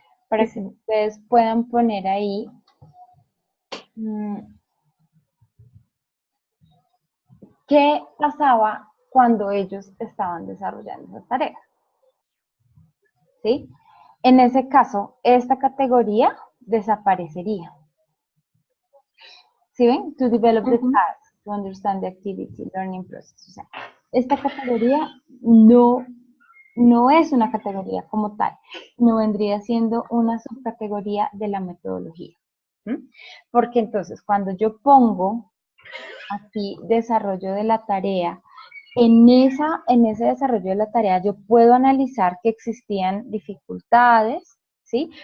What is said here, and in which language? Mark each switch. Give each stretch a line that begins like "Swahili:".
Spanish: Para que ustedes puedan poner ahí qué pasaba cuando ellos estaban desarrollando esas tareas. ¿Sí? En ese caso, esta categoría desaparecería. ¿sí ven?
English: To develop the task, to understand the activity, learning process.
Spanish: O sea, esta categoría no es una categoría como tal, no vendría siendo una subcategoría de la metodología. ¿Mm? Porque entonces, cuando yo pongo aquí desarrollo de la tarea, en ese desarrollo de la tarea yo puedo analizar que existían dificultades, ¿sí?